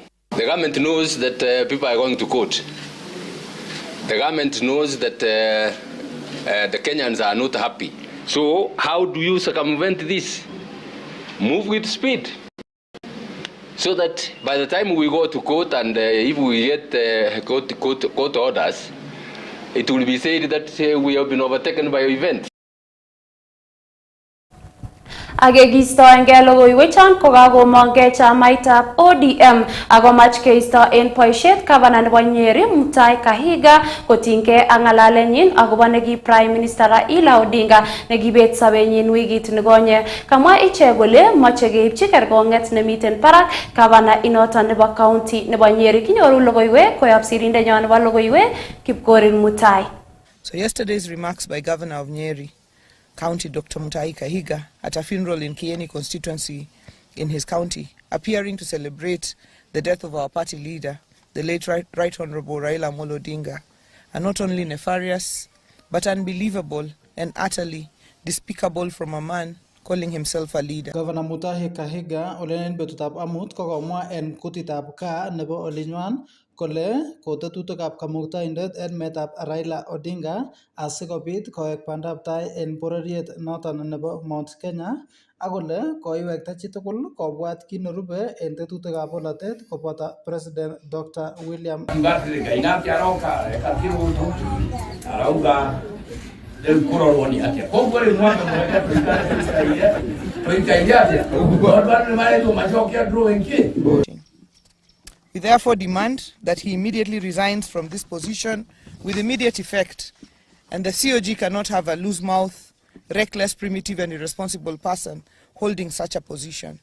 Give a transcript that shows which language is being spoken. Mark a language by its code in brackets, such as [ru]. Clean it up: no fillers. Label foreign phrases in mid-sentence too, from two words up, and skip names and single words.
[en] The government knows that people are going to court. The government knows that the Kenyans are not happy. So how do you circumvent this? Move with speed. So that by the time we go to court and if we get court orders, it will be said that we have been overtaken by events. [kln] Agegisto enge logoiywechan kokakomongei chamaitab ODM akomach keisto en boisiet gavana nebo Nyeri Mutahi Kahiga kotinygei ak ng'alalenyin akobo neki [en] Prime Minister [kln] Raila Odinga nekibet sobenyin wikit nekonye. Kamwa ichek kole moche keipchi kerkong'et nemiten barak gavana inoton nebo county nebo Nyeri. Kinyoru logoiywek koyob sirindenyon nebo logoiywek Chepkorir Mutahi. [en] So yesterday's remarks by Governor of Nyeri County, Dr. Mutahi Kahiga, at a funeral in Kieni constituency in his county, appearing to celebrate the death of our party leader, the late Right Honorable Raila Amolo Odinga, are not only nefarious, but unbelievable and utterly despicable from a man calling himself a leader. [kln] Governor Mutahi Kahiga olenen betutab amut kokomwa en kutitab ka nebo olinywan kole kotetutikab kamuktaindet Emetab Raila Odinga asikobit koek bandab tai en bororiet noton nebo Mount Kenya ak kole koiwekta chitugul kobwat kit nerube en tetutikab bolotet koboto President Dr. William [en] We therefore demand that he immediately resigns from this position with immediate effect, and the COG cannot have a loose mouth, reckless, primitive and irresponsible person holding such a position.